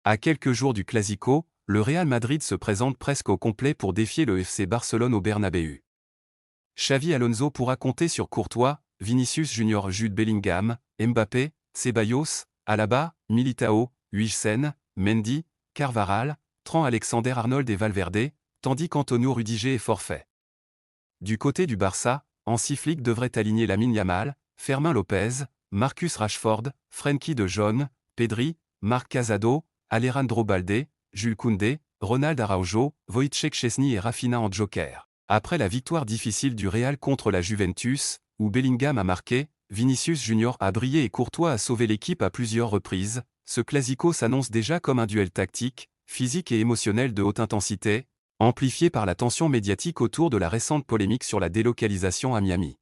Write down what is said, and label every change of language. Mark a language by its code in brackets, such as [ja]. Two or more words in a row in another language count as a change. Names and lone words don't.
[fr] À quelques jours du Clasico, le Real Madrid se présente presque au complet pour défier le FC Barcelone au Bernabéu. Xavi Alonso pourra compter sur Courtois, Vinicius Junior, Jude Bellingham, Mbappé, Ceballos, Alaba, Militao, Huijsen, Mendy, Carvajal, Trent Alexander-Arnold et Valverde, tandis qu'Antonio Rudiger est forfait. Du côté du Barça, Hansi Flick devrait aligner Lamine Yamal, Fermin Lopez, Marcus Rashford, Frenkie de Jong, Pedri, Marc Casado, Alejandro Balde, Jules Koundé, Ronald Araujo, Wojciech Szczesny et Rafinha en joker. Après la victoire difficile du Real contre la Juventus, où Bellingham a marqué, Vinicius Junior a brillé et Courtois a sauvé l'équipe à plusieurs reprises, ce Clasico s'annonce déjà comme un duel tactique, physique et émotionnel de haute intensité, amplifié par la tension médiatique autour de la récente polémique sur la délocalisation à Miami.